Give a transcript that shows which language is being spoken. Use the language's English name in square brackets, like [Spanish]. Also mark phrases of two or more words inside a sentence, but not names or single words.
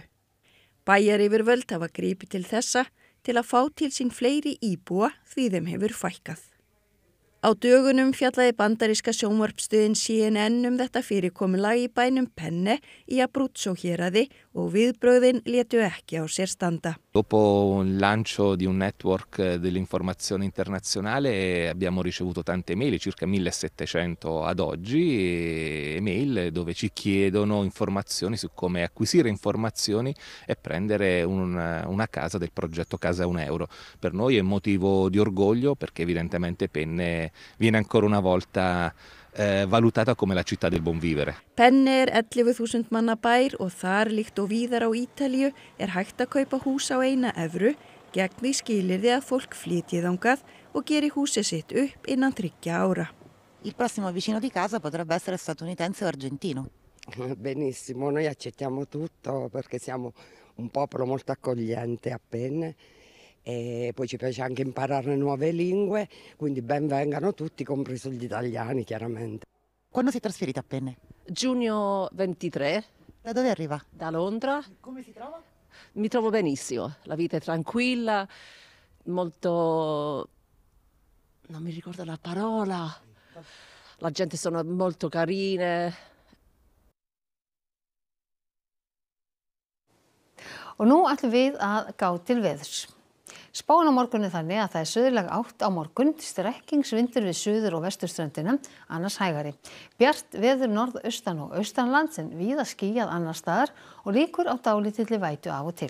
[Icelandic] Bæjaryfirvöld hafa gripið til þessa til að fá til sín fleiri íbúa því þeim hefur fækkað. Á dögunum fjallaði bandaríska sjónvarpsstöðin CNN þetta fyrirkomulag í bænum Penne í Abruzzo héraði og viðbrögðin létu ekki á sér standa. [Italian] Dopo il lancio di un network dell'informazione internazionale abbiamo ricevuto tante mail, circa 1700 ad oggi, email dove ci chiedono informazioni su come acquisire informazioni e prendere una casa del progetto Casa 1 euro. Per noi è motivo di orgoglio perché evidentemente Penne viene ancora una volta valutata come la città del buon vivere. [Icelandic] Penne 11.000 manna bær og þar líkt og víðar á Ítalíu hægt að kaupa hús á 1 evru gegn því skilyrði að fólk flytji þangað og geri húsið sitt upp innan 3 ára. [Italian] Il prossimo vicino di casa potrebbe essere statunitense o argentino. Benissimo, noi accettiamo tutto perché siamo un popolo molto accogliente a Penne. E poi ci piace anche imparare nuove lingue, quindi ben vengano tutti, compreso gli italiani chiaramente. Quando si è trasferita a Penne? Giugno 23. Da dove arriva? Da Londra. Come si trova? Mi trovo benissimo, la vita è tranquilla, molto... non mi ricordo la parola, la gente sono molto carine. [Icelandic] Og nú ætlum við að gá til veðurs. Spáin á morgun þannig að það suðlæg átt á morgun, strekkingsvindur við suður- og vesturströndina, annars hægari. Bjart veður norðaustan og austanlands en víða skýjað annars staðar og líkur á dálítilli vætu af og til.